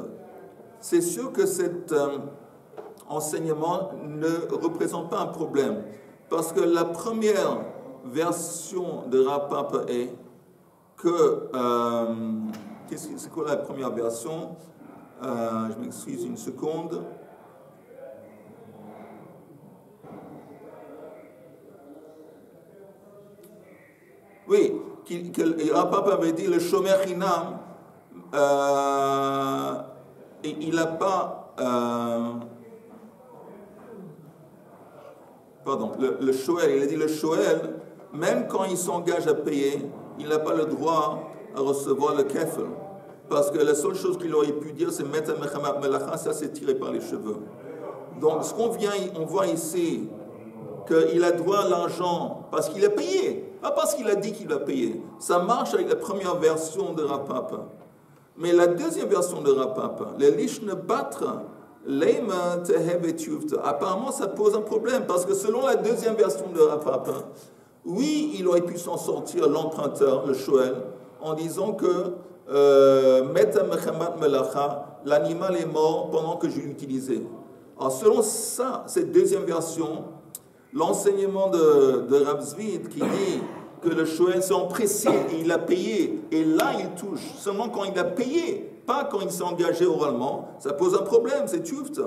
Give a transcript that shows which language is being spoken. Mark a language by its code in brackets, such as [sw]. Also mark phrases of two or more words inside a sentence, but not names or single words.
[fr] C'est sûr que cet enseignement ne représente pas un problème, parce que la première version de Rav Papa est que c'est quoi la première version? Je m'excuse une seconde. Oui, que Rav Papa avait dit le [he] שומר חינם, [fr] il n'a pas. Pardon, le shoel, il a dit le shoel, même quand il s'engage à payer, il n'a pas le droit à recevoir le kefel. Parce que la seule chose qu'il aurait pu dire, c'est mettre [he] מחמת מלאכה, [fr] ça c'est tiré par les cheveux. Donc ce on voit ici, qu'il a droit à l'argent parce qu'il a payé, pas parce qu'il a dit qu'il a payé. Ça marche avec la première version de Rav Papa. Mais la deuxième version de Rav Papa, le [arc] לישנא בתרא, לימא תהוי תיובתא, [fr] apparemment ça pose un problème, parce que selon la deuxième version de Rav Papa, oui, il aurait pu s'en sortir, l'emprunteur, le shoel, en disant que l'animal est mort pendant que je l'utilisais. Alors selon ça, cette deuxième version, l'enseignement de Rav Zvid qui dit que le shoel s'est empressé et il a payé, et là il touche, seulement quand il a payé, pas quand il s'est engagé oralement, ça pose un problème, c'est tuvta.